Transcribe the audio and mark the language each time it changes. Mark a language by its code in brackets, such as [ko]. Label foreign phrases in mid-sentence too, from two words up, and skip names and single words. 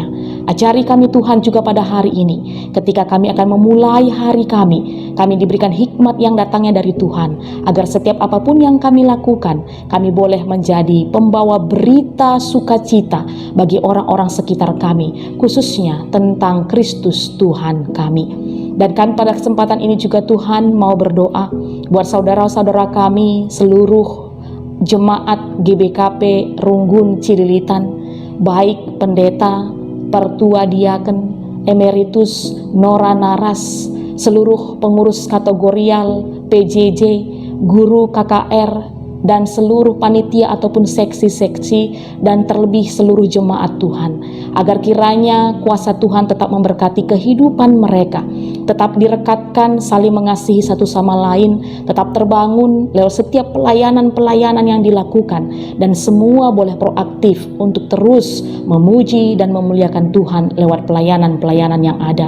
[id] Ajari kami Tuhan juga pada hari ini, ketika kami akan memulai hari kami diberikan hikmat yang datangnya dari Tuhan, agar setiap apapun yang kami lakukan, kami boleh menjadi pembawa berita sukacita bagi orang-orang sekitar kami, khususnya tentang Kristus Tuhan kami. Dan kami pada kesempatan ini juga Tuhan mau berdoa buat saudara-saudara kami, seluruh jemaat GBKP Runggun Cililitan, baik pendeta, pertua diaken, emeritus, nora naras, seluruh pengurus kategorial, PJJ, guru KKR, dan seluruh panitia ataupun seksi-seksi, dan terlebih seluruh jemaat Tuhan, agar kiranya kuasa Tuhan tetap memberkati kehidupan mereka, tetap direkatkan, saling mengasihi satu sama lain, tetap terbangun lewat setiap pelayanan-pelayanan yang dilakukan, dan semua boleh proaktif untuk terus memuji dan memuliakan Tuhan lewat pelayanan-pelayanan yang ada.